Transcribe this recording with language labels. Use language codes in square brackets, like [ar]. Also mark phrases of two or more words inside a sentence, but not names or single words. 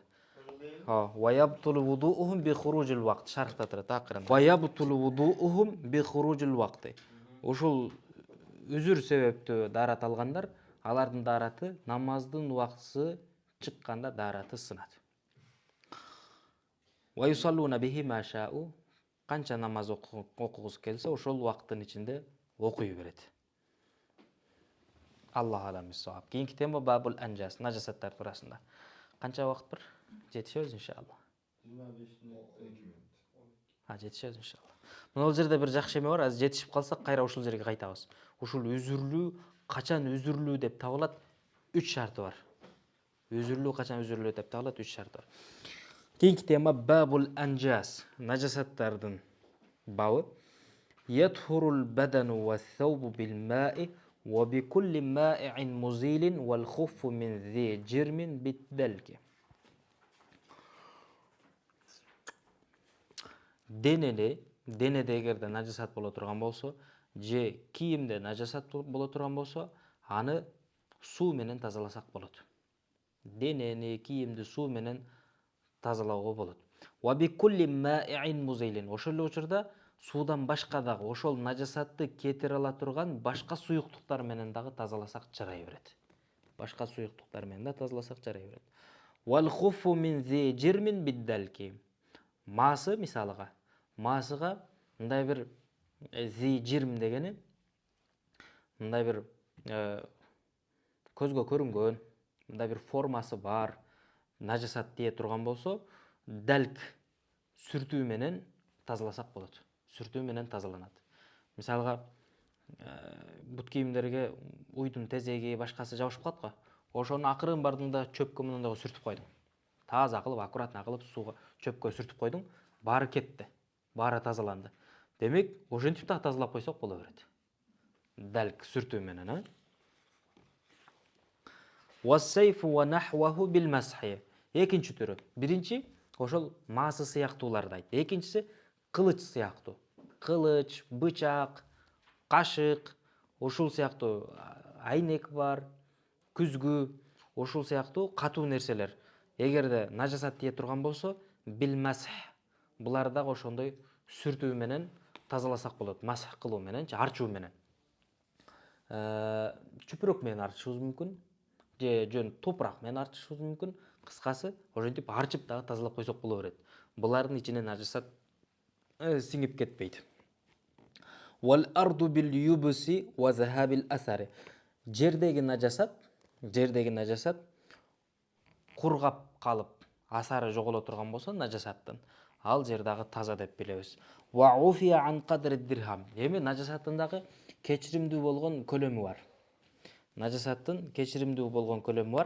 [ky] Ошол дейм. [ar] وتبطل وضوؤهم بخروج الوقت. [ky] Шаркта турат акырын. [ar] وتبطل وضوؤهم بخروج الوقت. [ky] Ушул үзүр себептүү дарат алгандар, алардын дараты намаздын убактысы чыкканда дараты сынат. [ar] ويصلون به ما شاؤوا. [ky] Канча намаз окугусу келсе, ошол убакыттын ичинде окуй берет. [ar] الله أعلم بالصواب. [ky] Кийинки тема [ar] باب الأنجاس, [ky] нажасаттар туурасында. Канча убакыт бар? Жетишебиз иншалла. 25 мүнөт. Жетишебиз иншалла. Мына жерде бир жакшы эме бар. Азыр жетишип калсак, кайра ушул жерге кайтабыз. Ушул үзүрлүү качан үзүрлүү деп табылат? 3 шарты бар. Үзүрлүү качан үзүрлүү деп табылат? 3 шарты бар. Кийинки тема [ar] باب الأنجاس, [ky] нажасаттардын бабы. [ar] يطهر البدن والثوب بالماء وبكل مائع مزيل والخف من ذي جرم بالدلك. [ky] Денеде эгерде нажасат боло турган болсо, же кийимде нажасат боло турган болсо, аны суу менен тазаласак болот. Денени, кийимди суу менен тазалоого болот. [ar] وبكل مائع مزيل. [ky] Ошол эле учурда суудан башка дагы ошол нажасатты кетире ала турган башка суюктуктар менен дагы тазаласак жарай берет. Башка суюктуктар менен да тазаласак жарай берет. [ar] والخف من ذي جرم بالدلك. [ky] Маасы мисалга, маасыга мындай бир [ar] ذي جرم [ky] дегени мындай бир көзгө көрүнгөн, мындай бир формасы бар нажасат тие турган болсо, далк сүртүү менен тазаласак болот. Сүртүү менен тазаланат. Мисалга, бут кийимдерге уйдун тезеги, башкасы жабышып калат го. Ошону акырын бардың да чөпкө мындай сүртүп койдуң. Таза кылып, аккуратно кылып сууга, чөпкө сүртүп койдуң, баары кетти. Баары тазаланды. Демек, ошентип да тазалап койсок боло берет. Далк сүртүү менен, [ar] والسيف ونحوه بالمسح. [ky] Экинчи түрү. Биринчи ошол маасы сыяктууларды айтты. Экинчиси кылыч сыяктуу. Кылыч, бычак, кашык, ушул сыяктуу айнек бар, күзгү, ушул сыяктуу катуу нерселер. Эгерде нажасат тие турган болсо, [ar] بالمسح. [ky] Булар дагы ошондой сүртүү менен тазаласак болот. Масх кылуу менен, арчуу менен. Чүпүрөк менен арчышыбыз мүмкүн. Же жөн топурак менен арчышыбыз мүмкүн. Кыскасы, ошентип арчып дагы тазалап койсок боло берет. Булардын ичине нажасат сиңип кетпейт. [ar] والأرض باليبس وذهاب الأثر. [ky] Жердеги нажасат кургап калып, асары жоголо турган болсо нажасаттын, ал жер дагы таза деп билебиз. [ar] وعفي عن قدر درهم. [ky] Эми нажасаттын дагы кечиримдүү болгон көлөмү бар. Нажасаттын кечиримдүү болгон көлөмү бар.